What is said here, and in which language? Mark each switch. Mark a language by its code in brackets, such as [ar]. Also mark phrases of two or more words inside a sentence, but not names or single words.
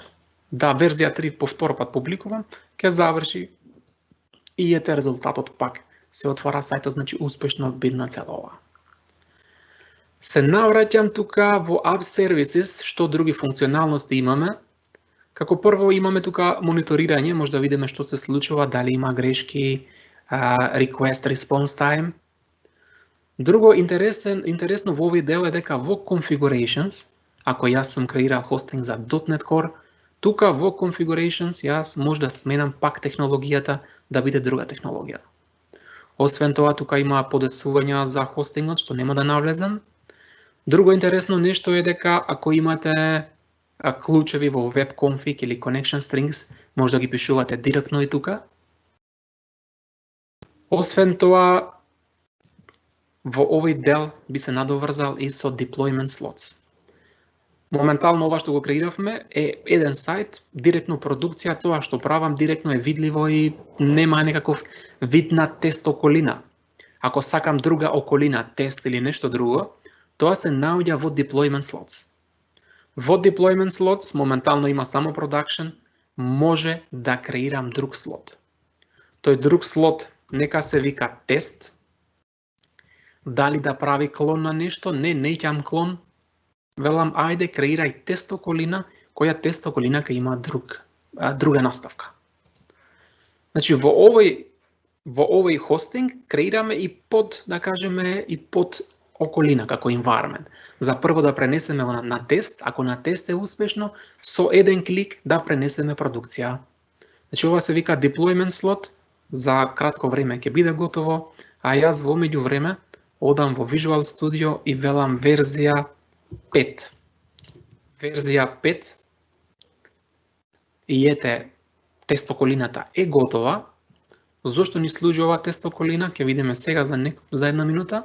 [mk] Да, верзија 3 по втор пат публикувам, ќе заврши и ете резултатот пак. Се отвара сајтот, значи успешно бидна цела ова. Се навраќам тука во App Services, што други функционалности имаме. Како прво имаме тука мониторирање, може да видиме што се случува, дали има грешки, [en] request response time. [mk] Друго интересно во овој дел е дека во Configurations, ако јас сум креирал хостинг за .NET Core, тука во Configurations јас може да сменам пак технологијата да биде друга технологија. Освен тоа, тука има подесувања за хостингот, што нема да навлезам. Друго интересно нешто е дека ако имате клучеви во webconfig или [en] connection strings, [mk] може да ги пишувате директно и тука. Освен тоа, во овој дел би се надоврзал и со [en] deployment slots. [mk] Моментално ова што го креиравме е еден сајт, директно продукција, тоа што правам директно е видливо и нема некаков вид на тест околина. Ако сакам друга околина, тест или нешто друго, тоа се наоѓа во [en] deployment slots. [mk] Во [en] deployment slots [mk] моментално има само production, може да креирам друг слот. Тој друг слот нека се вика тест. Дали да прави клон на нешто? Не ќам клон. Велам, ајде, креирај тест околина, која тест околина ќе има друга наставка. Значи, во овој хостинг креираме и под, да кажеме, и под околина како environment. За прво да пренесеме на тест, ако на тест е успешно, со еден клик да пренесеме продукција. Значи, ова се вика [en] deployment slot, [mk] за кратко време ќе биде готово, а јас во меѓувреме одам во Visual Studio и велам верзија 5. Верзија 5 И ете, тестоколината е готова. Зошто ни служи ова тестоколина? Ќе видиме сега за една минута.